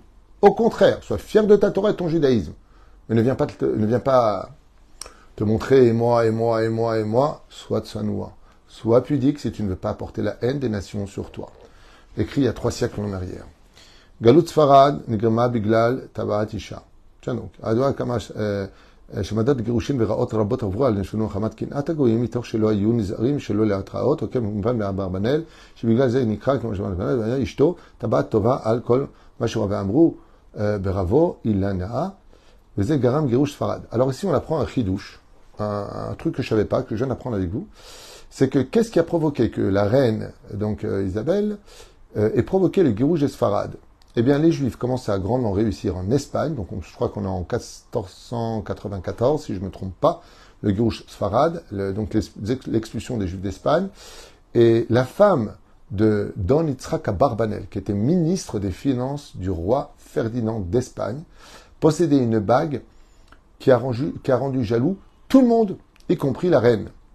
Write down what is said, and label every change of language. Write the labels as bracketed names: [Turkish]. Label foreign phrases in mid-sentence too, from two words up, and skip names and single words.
[French] Au contraire, sois fier de ta Torah et de ton judaïsme. Mais ne viens pas te montrer et moi. Sois tsanoua. Sois pudique si tu ne veux pas apporter la haine des nations sur toi. Écrit il y a 3 siècles en arrière. [Hebrew] גלות ספרד נגרמה בגלל טבעת אשה. [French] Tiens donc. [Hebrew] עדוה כמש, שמדד גירושים ורעות רבות עברו על נשנו מחמת קנאת הגויים מתוך שלא היו נזהרים שלא להתראות, או כמובן באברבנאל, שבגלל זה נקרא כמו שאמרנו, והיה אשתו טבעת טובה על כל מה שהוא ואמרו ברבו אילנה, וזה גרם גירוש ספרד. [French] Alors ici on apprend un chidouche, un truc que je savais pas, que je viens d'apprendre avec vous, c'est que qu'est-ce qui a provoqué que la reine, donc Isabelle, ait provoqué le גירוש des Sfarad? Eh bien, les Juifs commencent à grandement réussir en Espagne, donc je crois qu'on est en 1494, si je ne me trompe pas, le [Hebrew] גירוש ספרד, [French] donc l'expulsion des Juifs d'Espagne, et la femme de Don Yitzhak Abarbanel, qui était ministre des Finances du roi Ferdinand d'Espagne, possédait une bague qui a rendu jaloux tout le monde, y compris la reine.